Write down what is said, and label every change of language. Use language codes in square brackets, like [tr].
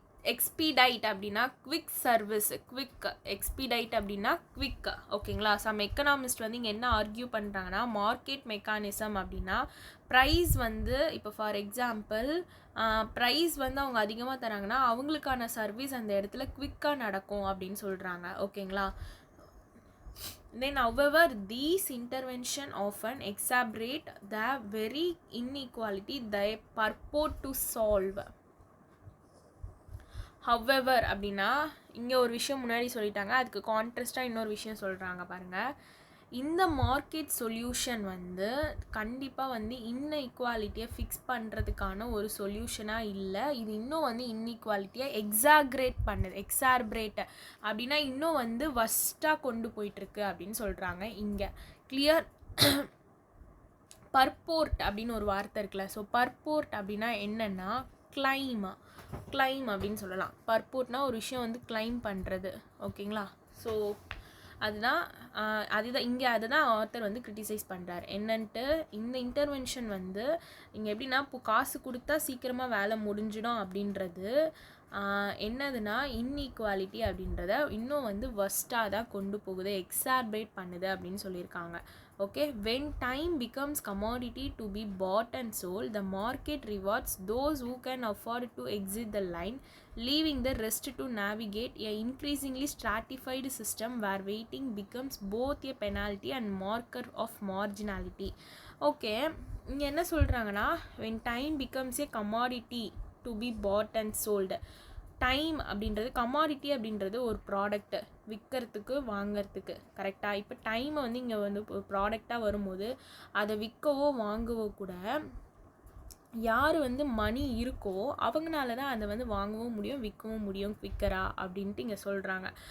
[ta] எக்ஸ்பீடைட் அப்படின்னா quick service, quick. எக்ஸ்பீடைட் அப்படின்னா quick. ஓகேங்களா, சம் எக்கனாமிஸ்ட் வந்து இங்கே என்ன ஆர்கியூ பண்ணுறாங்கன்னா, மார்க்கெட் மெக்கானிசம் அப்படின்னா ப்ரைஸ் வந்து இப்போ ஃபார் எக்ஸாம்பிள் ப்ரைஸ் வந்து அவங்க அதிகமாக தராங்கன்னா அவங்களுக்கான சர்வீஸ் அந்த இடத்துல குவிக்காக நடக்கும் அப்படின்னு சொல்கிறாங்க. ஓகேங்களா, [en] then however these intervention often exacerbate the very inequality they purport to solve. [ta] however அப்படின்னா இங்கே ஒரு விஷயம் முன்னாடி சொல்லிட்டாங்க, அதுக்கு கான்ட்ராஸ்டாக இன்னொரு விஷயம் சொல்கிறாங்க பாருங்கள். இந்த மார்க்கெட் சொல்யூஷன் வந்து கண்டிப்பாக வந்து இன்இக்வாலிட்டியை ஃபிக்ஸ் பண்ணுறதுக்கான ஒரு சொல்யூஷனாக இல்லை. இது இன்னும் வந்து இன்இக்வாலிட்டியை எக்ஸாக்ரேட் பண்ணுது. எக்ஸார்பரேட் அப்படின்னா இன்னும் வந்து வஸ்ட்டாக கொண்டு போயிட்டுருக்கு அப்படின்னு சொல்கிறாங்க இங்கே. கிளியர். பர்போர்ட் அப்படின்னு ஒரு வார்த்தை இருக்குல்ல. ஸோ பர்போர்ட் அப்படின்னா என்னென்னா கிளைம் அப்படின்னு சொல்லலாம். பர்போர்ட்னா ஒரு விஷயம் வந்து கிளைம் பண்ணுறது. ஓகேங்களா, ஸோ அதுதான் இங்கே அதை தான் ஆத்தர் வந்து கிரிட்டிசைஸ் பண்ணுறாரு. என்னன்ட்டு இந்த இன்டர்வென்ஷன் வந்து இங்கே எப்படின்னா இப்போ காசு கொடுத்தா சீக்கிரமாக வேலை முடிஞ்சிடும் அப்படின்றது என்னதுன்னா இன்இக்வாலிட்டி அப்படின்றத இன்னும் வந்து வஸ்ட்டாக தான் கொண்டு போகுது, எக்ஸார்பேட் பண்ணுது அப்படின்னு சொல்லியிருக்காங்க. [en] Okay, when time becomes commodity to be bought and sold, the market rewards those who can afford to exit the line, leaving the rest to navigate a increasingly stratified system where waiting becomes both a penalty and marker of marginality. [ta] Okay, இங்கே என்ன சொல்கிறாங்கன்னா [en] when time becomes a commodity to be bought and sold, [ta] time அப்படின்றது commodity அப்படின்றது ஒரு product விற்கிறதுக்கு வாங்கிறதுக்கு கரெக்டாக. இப்போ டைமை வந்து இங்கே வந்து ஒரு ப்ராடக்டாக வரும்போது அதை விற்கவோ வாங்கவோ கூட யார் வந்து மணி இருக்கோ அவங்கனால தான் அதை வந்து வாங்கவும் முடியும் விற்கவும் முடியும் குவிக்கரா அப்படின்ட்டு இங்கே சொல்கிறாங்க.